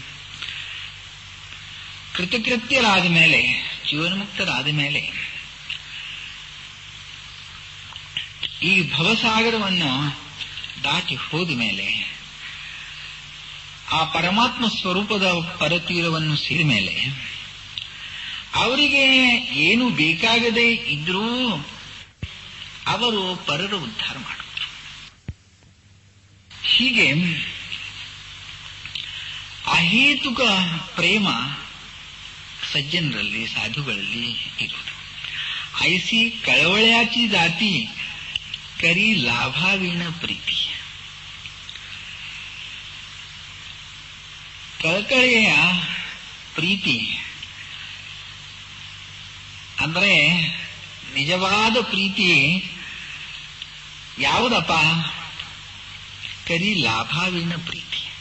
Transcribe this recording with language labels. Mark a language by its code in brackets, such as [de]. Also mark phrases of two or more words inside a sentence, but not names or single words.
[kn] ಕೃತಕೃತ್ಯರಾದ ಮೇಲೆ, ಜೀವನ್ಮುಕ್ತರಾದ ಮೇಲೆ ಈ ಭವಸಾಗರವನ್ನು ದಾಟಿ ಹೋದ ಮೇಲೆ, ಆ ಪರಮಾತ್ಮ ಸ್ವರೂಪದ ಪರತೀರವನ್ನು ಸೇರಿದ ಮೇಲೆ ಅವರಿಗೆ ಏನು ಬೇಕಾಗದೇ ಇದ್ರೂ ಅವರು ಪರರ ಉದ್ಧಾರ ಮಾಡಿದ್ರು. ಹೀಗೆ ಅಹೇತುಕ ಪ್ರೇಮ ಸಜ್ಜನರಲ್ಲಿ, ಸಾಧುಗಳಲ್ಲಿ ಇರುವುದು. [mr] ऐसी कळवळ्याची जाती करी लाभावीण प्रीती. [kn] ಕಳಕಳೆಯ ಪ್ರೀತಿ ಅಂದ್ರೆ ನಿಜವಾದ ಪ್ರೀತಿ ಯಾವುದಪ್ಪ? [mr] करी लाभावीण प्रीती.